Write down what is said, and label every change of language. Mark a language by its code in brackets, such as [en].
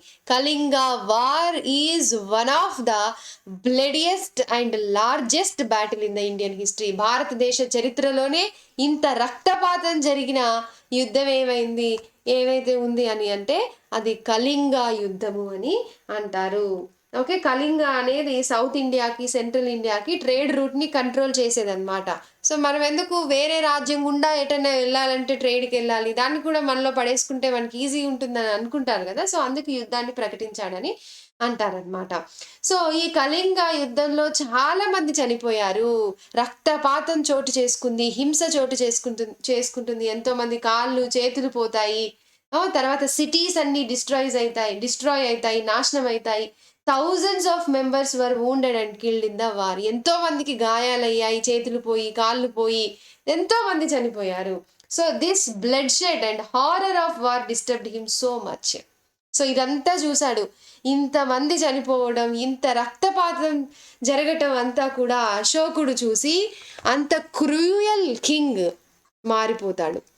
[en] Kalinga war is one of the bloodiest and largest battle in the Indian history. [te] భారతదేశ చరిత్రలోనే ఇంత రక్తపాతం జరిగిన యుద్ధం ఏవైతే ఉంది అని అంటే అది కళింగ యుద్ధము అని అంటారు. ఓకే, కళింగ అనేది సౌత్ ఇండియాకి, సెంట్రల్ ఇండియాకి ట్రేడ్ రూట్ని కంట్రోల్ చేసేదన్నమాట. సో మనం ఎందుకు వేరే రాజ్యం గుండా ఎటైనా వెళ్ళాలంటే ట్రేడ్కి వెళ్ళాలి, దాన్ని కూడా మనలో పడేసుకుంటే మనకి ఈజీ ఉంటుందని అనుకుంటారు కదా. సో అందుకు యుద్ధాన్ని ప్రకటించాడని అంటారనమాట. సో ఈ కళింగ యుద్ధంలో చాలా మంది చనిపోయారు, రక్తపాతం చోటు చేసుకుంది, హింస చోటు చేసుకుంటుంది, ఎంతో మంది కాళ్ళు చేతులు పోతాయి. తర్వాత సిటీస్ అన్ని డిస్ట్రాయ్ అవుతాయి, నాశనం అవుతాయి. [en] Thousands of members were wounded and killed in the war. [te] ఎంతో మందికి గాయాలయ్యాయి, చేతులు పోయి కాళ్ళు పోయి ఎంతో మంది చనిపోయారు. [en] So this bloodshed and horror of war disturbed him so much. [te] So ఇదంతా చూశాడు, ఇంతమంది చనిపోవడం, ఇంత రక్తపాతం జరగటం అంతా కూడా అశోకుడు చూసి అంత క్రూయల్ కింగ్ మారిపోతాడు.